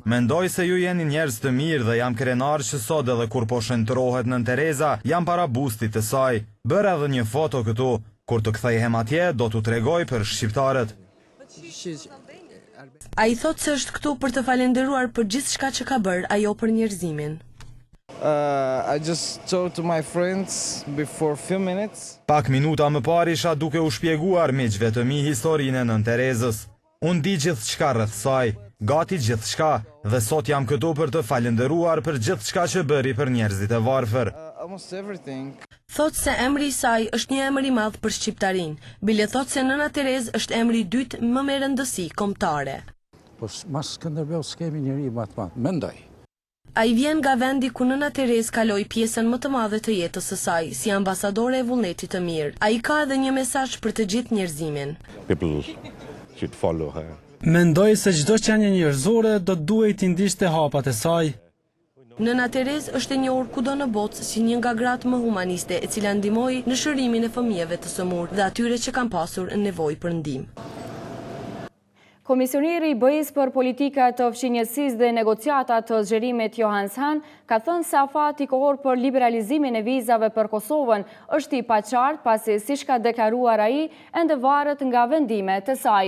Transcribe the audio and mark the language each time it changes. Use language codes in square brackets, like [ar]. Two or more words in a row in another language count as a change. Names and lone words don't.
[sq] Mendoj se ju jeni njerëz të mirë dhe jam krenar që sot edhe kur po shëntërohet Nën Tereza, jam para bustit të saj. Bër edhe një foto këtu. Kur të kthehem atje, do t'u tregoj për shqiptarët. Ai thotë se është këtu për të falenderuar për gjithçka që ka bërë ajo për njerëzimin. [en] I just talked to my friends before few minutes. [sq] Pak minuta më parë isha duke u shpjeguar miqve të mi historinë e Nën Terezës. Unë di gjithçka rreth saj, gati gjithçka, dhe sot jam këtu për të falenderuar për gjithçka që bëri për njerëzit e varfër. [en] Almost everything. [sq] Thotë se emri i saj është një emër i madh për shqiptarinë. Bile thotë se Nëna Terezë është emri i dytë më me rëndësi kombëtare. Po mas Skënderbeu s'kemi njëri më të madh, mendoj. Ai vjen nga vendi ku Nëna Terezë kaloi pjesën më të madhe të jetës së saj, si ambasadore e vullnetit të mirë. Ai ka edhe një mesazh për të gjithë njerëzimin. [en] People should follow her. [sq] Mendoj se çdo qenie njerëzore do duhet t'i ndiqte hapat e saj. Nëna Terezë është e njohur kudo në botë si një nga gratë më humaniste, e cila ndihmoi në shërimin e fëmijëve të sëmurë dhe atyre që kanë pasur nevojë për ndihmë. Komisioneri i BE-s për politika të fshinjësisë dhe negociata të zgjerimit Johannes Hahn ka thënë se afati kohor për liberalizimin e vizave për Kosovën është i paqartë pasi siç ka deklaruar ai, ende varet nga vendimet e saj.